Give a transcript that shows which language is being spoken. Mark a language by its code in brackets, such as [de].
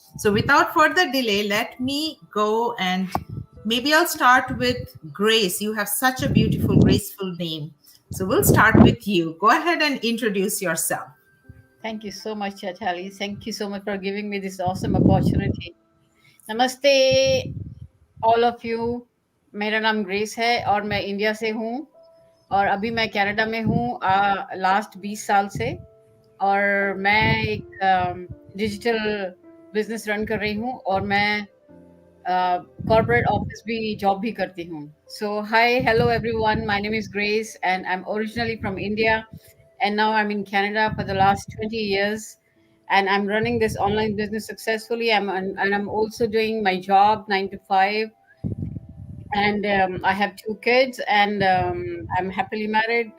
[en] So without further delay, let me go and maybe I'll start with Grace. You have such a beautiful, graceful name. So we'll start with you. Go ahead and introduce yourself. Thank you so much, Chachali. Thank you so much for giving me this awesome opportunity. Namaste, all of you. [hi] मेरा नाम grace है और मैं India से हूँ और अभी मैं कनाडा में हूँ लास्ट 20 साल से और मैं एक डिजिटल बिजनेस रन कर रही हूँ और मैं कॉर्पोरेट ऑफिस भी जॉब भी करती हूँ. [en] So hi, hello everyone. My name is Grace and I'm originally from India and now I'm in Canada for the last 20 years and I'm running this online business successfully. And I'm also doing my job 9 to 5 and I have 2 kids and I'm happily married.